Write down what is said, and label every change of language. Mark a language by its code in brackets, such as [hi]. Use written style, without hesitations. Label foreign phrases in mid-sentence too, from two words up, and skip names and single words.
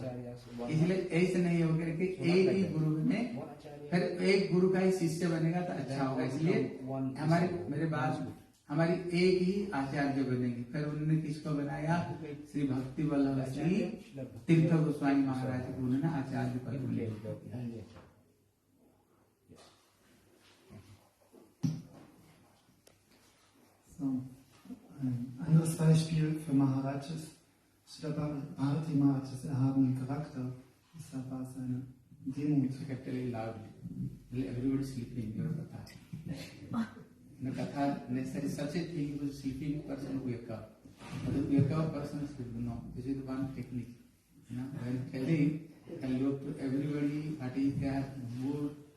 [hi] इसलिए ऐसे नहीं होगा कि एक ही गुरु में फिर एक गुरु का ही शिष्य बनेगा तो अच्छा होगा। इसलिए मेरे बाद हमारी एक ही आचार्य बनेगी। फिर उन्होंने किसको बनाया? श्री भक्ति वल्लभ श्री तीर्थ गोस्वामी महाराज को उन्होंने आचार्य पद दिया। [de] So, ein anderes Beispiel für Maharajas. Srila Bharati Maharaj's erhabenen Charakter, deshalb war es eine Demut. [en] Everybody sleeping, your katha. The katha necessary such a thing was sleeping person wake up. But the wake up person should know. This is one technique. When telling, tell to everybody what is their mood,